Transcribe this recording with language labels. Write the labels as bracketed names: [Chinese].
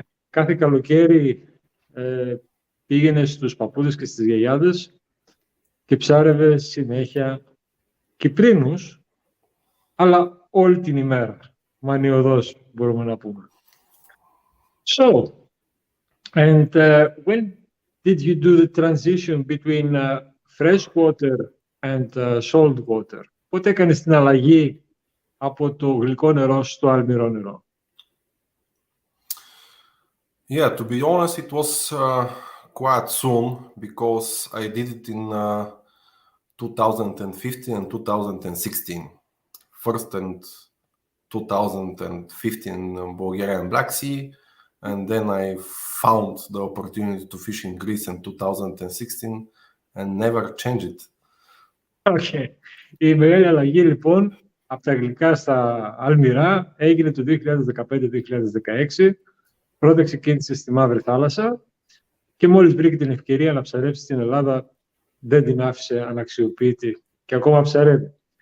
[Greek] Κάθε καλοκαίρι πήγαινε στους παππούδες και στις γιαγιάδες και ψάρευε συνέχεια κυπρίνους, αλλά όλη την ημέρα. Μανιωδώς μπορούμε να πούμε. [English] And when did you do the transition between fresh water and salt water? [Greek] Πότε έκανες την αλλαγή από το γλυκό νερό στο αλμυρό νερό? [English] Yeah, to be honest, it was quite soon because I did it in 2015 and 2016. First in 2015 Bulgarian Black Sea, and then I found the opportunity to fish in Greece in 2016 and never changed it. [Greek] Η μεγάλη αλλαγή λοιπόν από τα γλυκά στα αλμυρά έγινε το 2015-2016. Πρώτα ξεκίνησε στη Μαύρη Θάλασσα και μόλις βρήκε την ευκαιρία να ψαρέψει στην Ελλάδα, δεν την άφησε αναξιοποιητή και ακόμα ψαρεύει.